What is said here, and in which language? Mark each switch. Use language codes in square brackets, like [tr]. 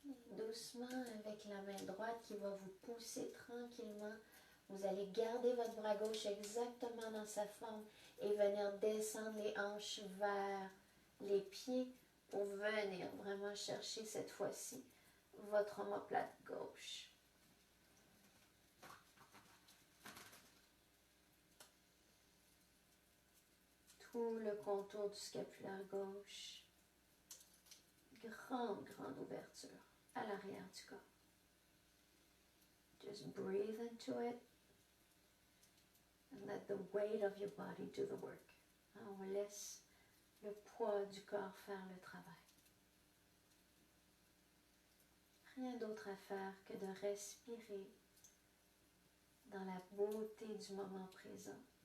[fr] Doucement, avec la main droite qui va vous pousser tranquillement, vous allez garder votre bras gauche exactement dans sa forme et venir descendre les hanches vers les pieds pour venir vraiment chercher cette fois-ci votre omoplate gauche. Tout le contour du scapulaire gauche. Grande ouverture à l'arrière du corps. [en] Just breathe into it and let the weight of your body do the work. [fr] On laisse le poids du corps faire le travail. Rien d'autre à faire que de respirer dans la beauté du moment présent.